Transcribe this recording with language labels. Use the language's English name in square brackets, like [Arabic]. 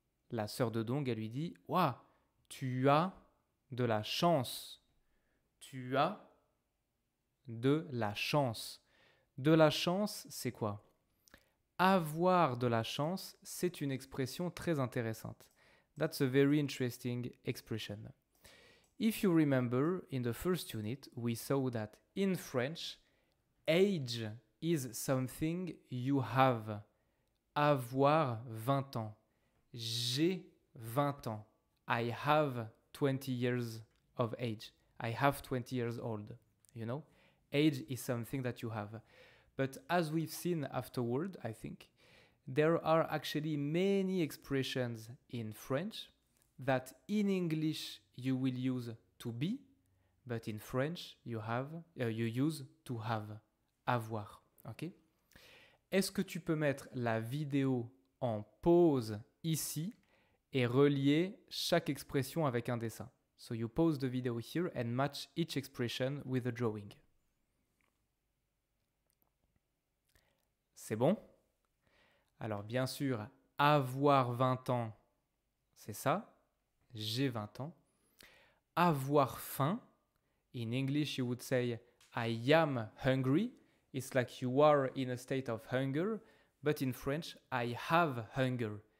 [French] La sœur de Dong, elle lui dit « Waouh, tu as de la chance. Tu as de la chance. » De la chance, c'est quoi? Avoir de la chance, c'est une expression très intéressante. [English] That's a very interesting expression. If you remember, in the first unit, we saw that in French, age is something you have. [French] Avoir 20 ans. J'ai 20 ans. [English] I have 20 years of age. I have 20 years old. You know? Age is something that you have. But as we've seen afterward, I think, there are actually many expressions in French that in English you will use to be, but in French you use to have, avoir. Okay? [French] Est-ce que tu peux mettre la vidéo en pause ici et relier chaque expression avec un dessin? [English] So you pause the video here and match each expression with a drawing. [French] C'est bon? Alors bien sûr, avoir 20 ans, c'est ça. J'ai 20 ans. Avoir faim. [English] In English, you would say I am hungry. It's like you are in a state of hunger. But in French, I have hunger.